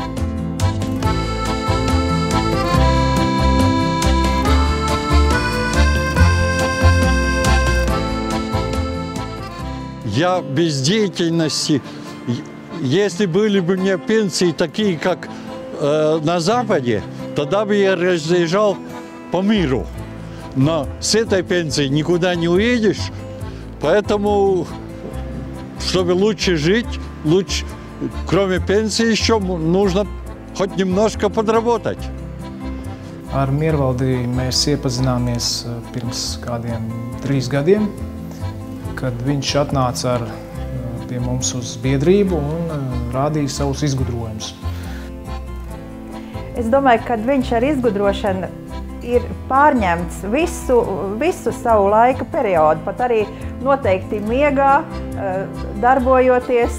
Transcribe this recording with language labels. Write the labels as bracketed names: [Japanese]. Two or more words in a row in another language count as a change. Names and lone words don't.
[Russian] Я без деятельности, если были бы у меня пенсии такие, как на Западе, тогда бы я разъезжал по миру. Но с этой пенсией никуда не уедешь, поэтому, чтобы лучше жить, кроме пенсии, еще нужно хоть немножко подработать. [Latvian] Ar Miervaldi mēs iepazināmies pirms kādiem 3 gadiem, kad viņš atnāca pie mums uz biedrību un rādīja savus izgudrojumus. Es domāju, ka viņš ar izgudrošanu ir pārņemts visu savu laika periodu, pat arī noteikti miegā, darbojoties.